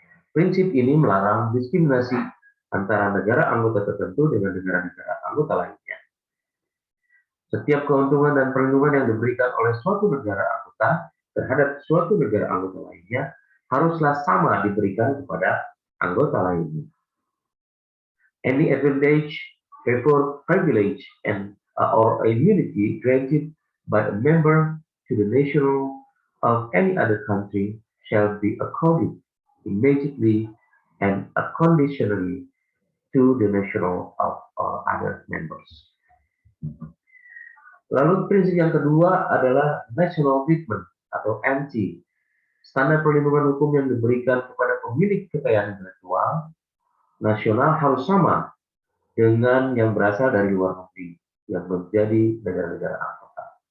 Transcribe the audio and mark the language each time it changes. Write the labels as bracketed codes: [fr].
[id] Prinsip ini melarang diskriminasi antara negara anggota tertentu dengan negara-negara anggota lainnya. Setiap keuntungan dan perlindungan yang diberikan oleh suatu negara anggota terhadap suatu negara anggota lainnya haruslah sama diberikan kepada anggota lainnya. [en] Any advantage, favor, privilege, and or immunity granted by a member to the national of any other country shall be accorded immediately and unconditionally to the national of other members. [id] Lalu prinsip yang kedua adalah national treatment atau NT. Standar perlindungan hukum yang diberikan kepada pemilik kekayaan intelektual nasional harus sama dengan yang berasal dari luar negeri yang menjadi negara-negara anggota.